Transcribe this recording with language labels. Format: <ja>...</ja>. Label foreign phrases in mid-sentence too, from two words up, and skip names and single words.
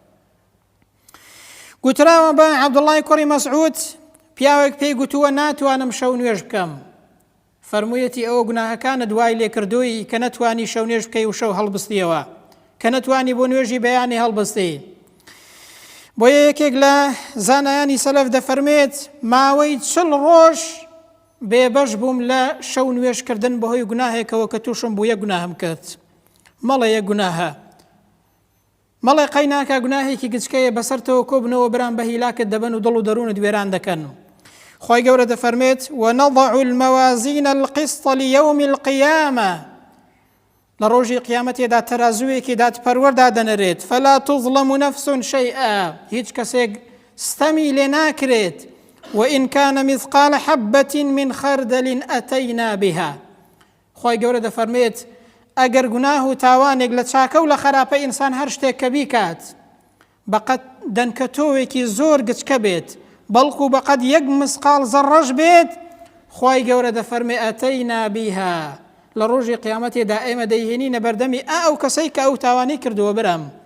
<ckb>گوتراوە بە عەبدوڵڵای کوڕی مەسعود پیاوێک پێی گوتووە ناتوانم شەو نوێژ بکەم فەرموویەتی ئەوە گوناهەکانە دوای لێکردووی کە نەتوانی شەو نوێژ بکەی و شەو هەڵبستیەوە کە نەتوانی بۆ نوێژی بەیانی هەڵبستی بۆیە یەکێک لە زانایانی سەلەف دەفەرمێت ماوەی 40 ڕۆژ بێبەش بووم لە شەو نوێژکردن بەهۆی گوناهێکەوە کە تووشم بوو یەک گوناهم کرد مەڵێ یەک گوناهە مەڵێ قەیناکە گوناهێکی گچکەیە بەسەرتەوە کۆبنەوە بران بە هیلاکت دەبن و دڵ و دەروونت وێران دەکەن خوای گەورە دەفەرمێت</ckb> <ar>وەنەضع المەوازین القسط ليوم</ar> <ckb>القيامة لە ڕۆژی قیامەتێدا تەرازووێکی دادپەروەردا دەنەرێت</ckb> <ar>فلا تظلم نفس شيئا</ar> <ckb>هیچ کەسێک ستەمی لێ ناکرێت وإن</ckb> <ar>كان مثقال حبة من خردل أتينا بها</ar> <ckb>خوای گەورە دەفەرمێت ئەگەر گوناه و تاوانێک لە چاکە و لە خراپە ئینسان هەر شتێک کە بیکات بەقەد دەنکەتۆوێکی زۆر گچکە بێت بەڵکو بەقەد یەک مسقال زەڕەش بێت خوای گەورە دەفەرمێ</ckb> <ar>ئەتەینا بیها</ar> <ckb>لە ڕۆژی قیامەتێدا ئێمە دەیهێنینە بەردەمی ئەو کەسەی کە ئەو تاوانەی کردووە برام</ckb>